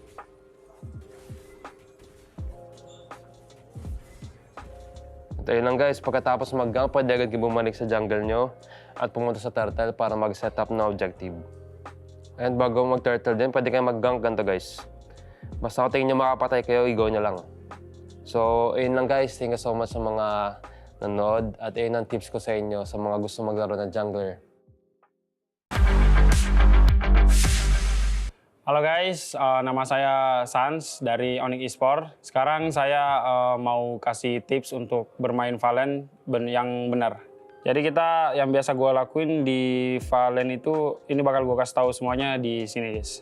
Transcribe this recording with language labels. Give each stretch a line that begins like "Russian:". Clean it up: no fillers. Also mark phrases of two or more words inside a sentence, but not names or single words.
Filipino: Ito yun lang guys, pagkatapos mag-gang, pwede agad kayo bumalik sa jungle nyo at pumunta sa turtle para mag-
English: set up
Filipino: na objective. And bago mag-turtle din, pwede kayo mag-gank ganito guys. Basta kung tingin nyo makapatay kayo, i-go nyo lang. So, ayun lang guys.
English: Thank you so much
Filipino: sa mga nanood. At ayun ang tips ko sa inyo sa mga gusto maglaro ng jungler.
Indonesian: Halo guys, nama saya Sans dari Onyx Esports. Sekarang saya mau kasih tips untuk bermain Valen yang benar. Jadi yang biasa gue lakuin di Valen itu, ini bakal gue kasih tahu semuanya di sini guys.